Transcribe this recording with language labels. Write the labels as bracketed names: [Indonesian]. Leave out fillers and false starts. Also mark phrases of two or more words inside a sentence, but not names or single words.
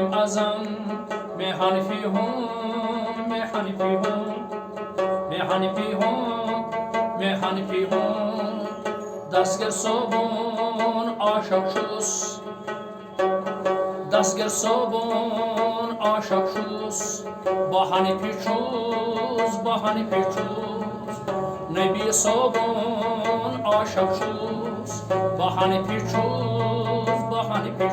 [Urdu] اعظم میں حنفی ہوں میں حنفی ہوں میں حنفی ہوں میں حنفی ہوں [Kashmiri] دستگیر صوبون عاشق چھُس دستگیر صوبون عاشق چھُس بہٕ حنفی چھُس بہٕ حنفی چھُس نبی صوبون عاشق چھُس بہٕ حنفی چھُس بہٕ حنفی